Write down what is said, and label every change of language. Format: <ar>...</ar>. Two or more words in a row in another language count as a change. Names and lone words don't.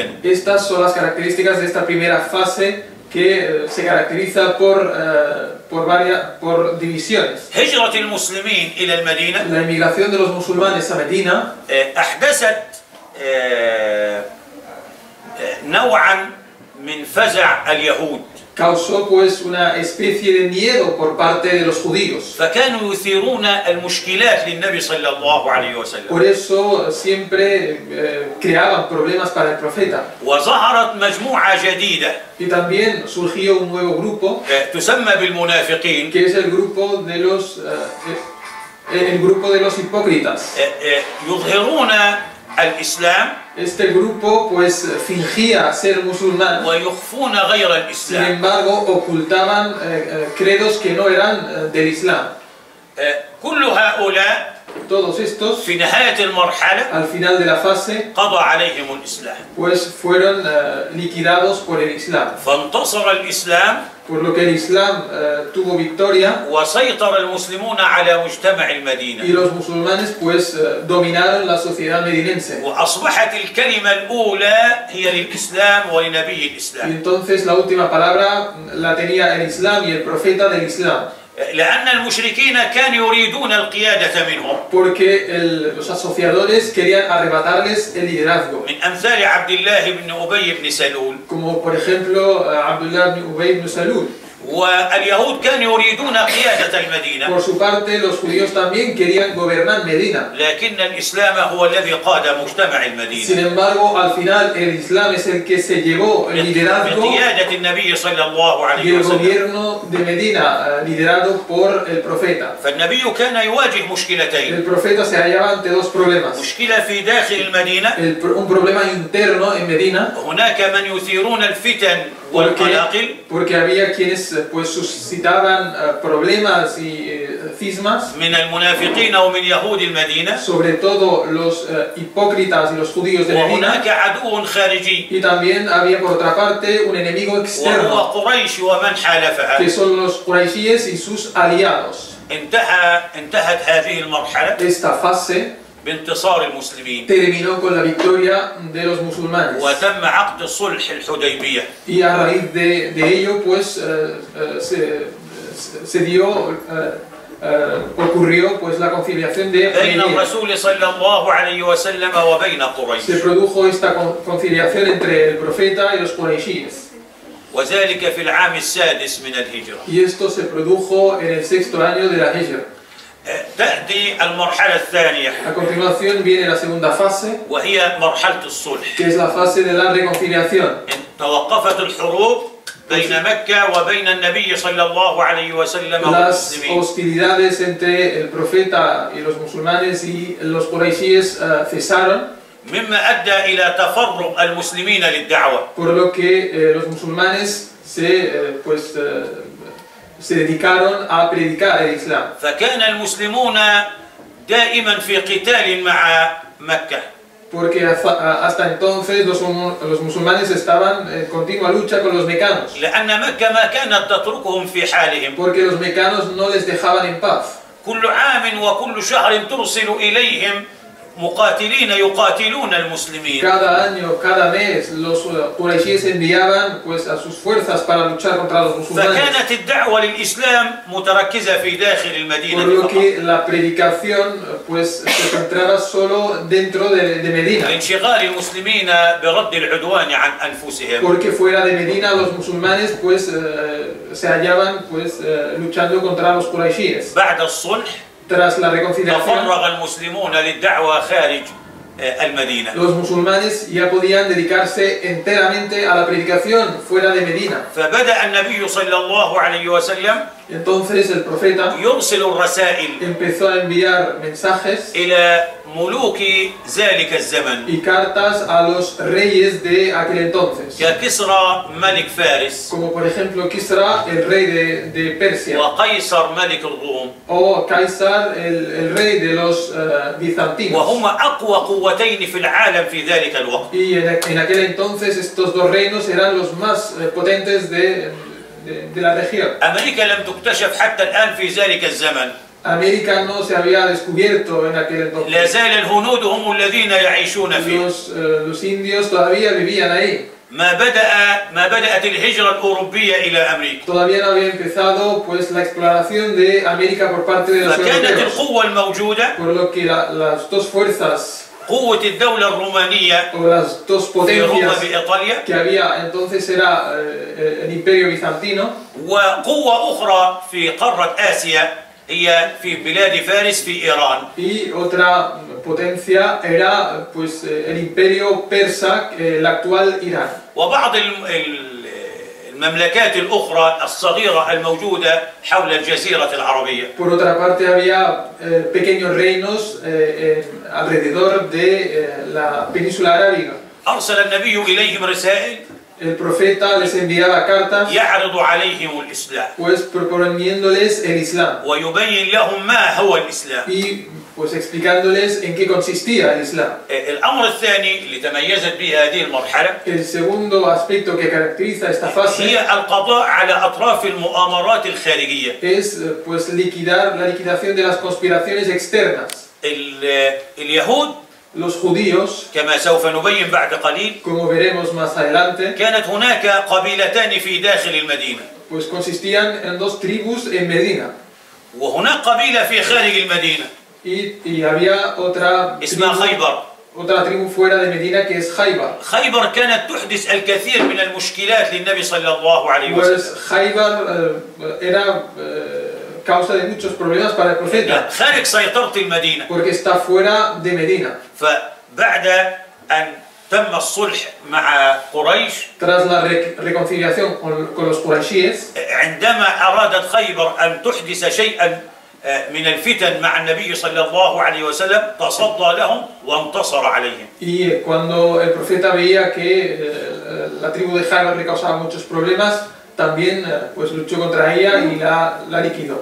<es>Estas son las características de esta primera fase que se caracteriza por divisiones.</es> <ar>هجرة المسلمين إلى المدينة</ar> <es>La inmigración de los musulmanes a Medina</es> <ar>أحدثت نوعا من فزع اليهود.</ar> <es>causó pues una especie de miedo por parte de los judíos.</es> <ar>فكانوا يثيرون المشكلات للنبي صلى الله عليه وسلم.</ar> <es>Por eso siempre creaban problemas para el profeta.</es> <ar>وظهرت مجموعة جديدة</ar> <es>Y también surgió un nuevo grupo</es> <ar>تسمى بالمنافقين،</ar> <es>que es el grupo de los hipócritas.</es> <ar>يظهرون الإسلام</ar> <es>Este grupo pues fingía ser musulmán,</es> <ar>ويخفون غير</ar> <es>sin</es> <ar>الإسلام.</ar> <es>embargo ocultaban credos que no eran del Islam.</es> <ar>كل هؤلاء</ar> <es>Todos estos,</es> <ar>في نهاية المرحلة</ar> <es>al final de la fase,</es> <ar>قضى عليهم الإسلام.</ar> <es>pues fueron liquidados por el Islam.</es> <ar>فانتصر الإسلام</ar> <es>Por lo que el Islam tuvo victoria</es> <ar>وسيطر المسلمون على مجتمع</ar> <es>y</es> <ar>المدينة.</ar> <es>los musulmanes pues dominaron la sociedad medinense.</es> <ar>وأصبحت الكلمة الأولى هي للإسلام ولنبي</ar> <es>Y</es> <ar>الإسلام.</ar> <es>entonces la última palabra la tenía el Islam y el profeta del Islam.</es> <ar>لأن المشركين كانوا يريدون القيادة منهم.</ar> <es>Porque los asociadores querían arrebatarles el liderazgo.</es> <ar>من أمثال عبد الله بن أبي بن سلول.</ar> <es>Como por ejemplo Abdullah ibn Ubay ibn Salul.</es> <ar>واليهود كانوا يريدون قيادة المدينة.</ar> <es>Por su parte, los judíos también querían gobernar Medina.</es> <ar>لكن الإسلام هو الذي قاد مجتمع</ar> <es>Sin</es> <ar>المدينة.</ar> <es>embargo, al final el Islam es el que se llevó el liderazgo</es> <ar>بقيادة النبي صلى الله</ar> <es>y</es> <ar>عليه</ar> <es>el</es> <ar>وسلم.</ar> <es>gobierno de Medina, liderado por el profeta.</es> <ar>فالنبي كان يواجه مشكلتين.</ar> <es>El profeta se hallaba ante 2 problemas.</es> <ar>مشكلة في داخل المدينة،</ar> <es>Un problema interno en Medina.</es> <ar>هناك من يثيرون الفتن والقلاقل</ar> <es>porque había quienes pues suscitaban problemas y cismas,</es> <ar>من المنافقين ومن يهود المدينة،</ar> <es>sobre todo los hipócritas y los judíos de Medina,</es> <ar>وهناك عدو خارجي</ar> <es>y también había por otra parte un enemigo</es> <ar>وهو</ar> <es>externo,</es> <ar>قريش ومن حالفها.</ar> <es>que son los quraishíes y sus aliados.</es> <ar>انتهت هذه المرحلة</ar> <es>Esta fase</es> <ar>بانتصار المسلمين،</ar> <es>terminó con la victoria de los musulmanes,</es> <ar>وتم عقد صلح الحديبية.</ar> <es>y a raíz de ello pues se dio ocurrió pues la conciliación de</es> <ar>بين</ar> <es>Hudaybiyah.</es> <ar>الرسول صلى الله عليه وسلم وبين قريش،</ar> <es>Se produjo esta conciliación entre el profeta y los quraishíes,</es> <ar>وذلك في العام السادس من الهجرة.</ar> <es>y esto se produjo en el 6º año de la Hijra.</es> <ar>تأتي المرحلة الثانية</ar> <es>A continuación viene la segunda fase,</es> <ar>وهي مرحلة الصلح.</ar> <es>que es la fase de la reconciliación.</es> <ar>توقفت الحروب بين مكة وبين النبي صلى الله عليه وسلم</ar> <es>Las</es> <ar>والمسلمين،</ar> <es>hostilidades entre el profeta y los musulmanes y los quraishíes cesaron,</es> <ar>مما أدى إلى تفرغ المسلمين للدعوة.</ar> <es>por lo que los musulmanes se dedicaron a predicar el Islam.</es> <ar>فكان المسلمون دائما في قتال مع مكة،</ar> <es>Porque hasta entonces los musulmanes estaban en continua lucha con los mecanos,</es> <ar>لأن مكة ما كانت تتركهم في حالهم.</ar> <es>porque los mecanos no les dejaban en paz.</es> <ar>كل عام وكل شهر ترسل إليهم مقاتلين يقاتلون المسلمين.</ar> <es>Cada año, cada mes, los quraishíes enviaban pues, a sus fuerzas para luchar contra los musulmanes.</es> <ar>فكانت الدعوة للإسلام متركزة في داخل</ar> <es>Por</es> <ar>المدينة</ar> <es>lo</es> <ar>فقط.</ar> <es>que la predicación pues, se centraba solo dentro de Medina.</es> <ar>لانشغال المسلمين برد العدوان عن أنفسهم.</ar> <es>Porque fuera de Medina los musulmanes pues, se hallaban pues, luchando contra los quraishíes.</es> <ar>بعد الصلح</ar> <es>Tras la reconciliación,</es> <ar>تفرغ المسلمون للدعوة خارج المدينة.</ar> <es>los musulmanes ya podían dedicarse enteramente a la predicación fuera de Medina.</es> <ar>فبدأ النبي صلى الله عليه وسلم</ar> <es>Entonces el profeta</es> <ar>يرسل الرسائل</ar> <es>empezó a enviar mensajes</es> <ar>إلى ملوك ذلك الزمن</ar> <es>y cartas a los reyes de aquel entonces,</es> <ar>ككسرى ملك فارس</ar> <es>como por ejemplo Kisra, el rey de Persia,</es> <ar>وقيصر ملك الروم،</ar> <es>o Caesar, el rey de los bizantinos.</es> <ar>وهما أقوى قوتين في العالم في ذلك الوقت.</ar> <es>Y en aquel entonces estos dos reinos eran los más potentes de la región.</es> <ar>أمريكا لم تكتشف حتى الآن في ذلك الزمن.</ar> <es>América no se había descubierto en aquel entonces.</es> <ar>لا زال الهنود هم الذين يعيشون فيه.</ar> <es>Los indios todavía vivían ahí.</es> <ar>ما بدأت الهجرة الأوروبية إلى أمريكا.</ar> <es>Todavía no había empezado pues la exploración de América por parte de los</es> <ar>فكانت</ar> <es>europeos.</es> <ar>القوة الموجودة</ar> <es>Por lo que las dos fuerzas</es> <ar>قوة الدولة الرومانية</ar> <es>o las dos</es> <ar>في روما</ar> <es>potencias</es> <ar>بإيطاليا،</ar> <es>que había entonces era el Imperio Bizantino,</es> <ar>وقوة أخرى في قارة آسيا هي في بلاد فارس في إيران.</ar> <es>y otra potencia era pues el Imperio Persa, el actual Irán.</es> <ar>وبعض المملكات الأخرى الصغيرة الموجودة حول الجزيرة العربية.</ar> <es>Por otra parte había pequeños reinos alrededor de la península arábiga.</es> <ar>أرسل النبي إليهم رسائل</ar> <es>El profeta les enviaba cartas</es> <ar>يعرض عليهم الإسلام</ar> <es>pues proponiéndoles el Islam</es> <ar>ويبين لهم ما هو الإسلام.</ar> <es>y pues explicándoles en qué consistía el Islam.</es> <ar>الأمر الثاني اللي تميزت به هذه المرحلة</ar> <es>El segundo aspecto que caracteriza esta fase</es> <ar>هي القضاء على أطراف المؤامرات الخارجية.</ar> <es>es pues la liquidación de las conspiraciones externas.</es> <ar>اليهود</ar> <es>Los judíos,</es> <ar>كما سوف نبين بعد قليل</ar> <es>como veremos más adelante,</es> <ar>كانت هناك قبيلتان في داخل المدينة،</ar> <es>pues consistían en dos tribus en Medina</es> <ar>وهناك قبيلة في خارج المدينة</ar> <es>y había</es> <ar>اسمها خيبر.</ar> <es>otra tribu fuera de Medina que es Jaibar.</es> <ar>خيبر كانت تحدث الكثير من المشكلات للنبي صلى الله عليه وسلم.</ar> <es>Pues Jaibar era causa de muchos problemas para el profeta</es> <ar>خارج سيطرة المدينة.</ar> <es>porque está fuera de Medina.</es> <ar>فبعد أن تم الصلح مع قريش،</ar> <es>Tras la reconciliación con los quraishíes,</es> <ar>عندما أرادت خيبر أن تحدث شيئا من الفتن مع النبي صلى الله عليه وسلم تصدى لهم وانتصر عليهم.</ar> <es>y cuando el profeta veía que la tribu de Jar le causaba muchos problemas, también pues luchó contra ella y la liquidó.</es>